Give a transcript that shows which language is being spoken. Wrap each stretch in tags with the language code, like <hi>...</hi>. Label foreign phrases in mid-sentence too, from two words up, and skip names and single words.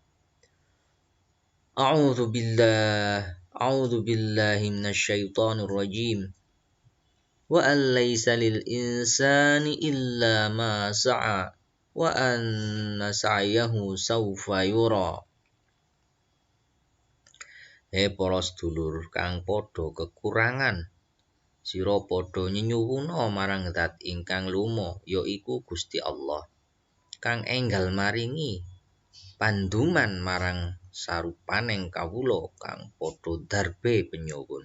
<ar>أعوذ بالله من الشيطان الرجيم وأن ليس للإنسان إلا ما سعى وأن سعيه سوف يرى.</ar> <jv>Para sedulur kang padha kekurangan, sira padha nyenyuwuna marang zat ingkang lumo, yaiku Gusti Allah, kang enggal maringi panduman marang sarupaning kawula kang padha darbe penyuwun.</jv>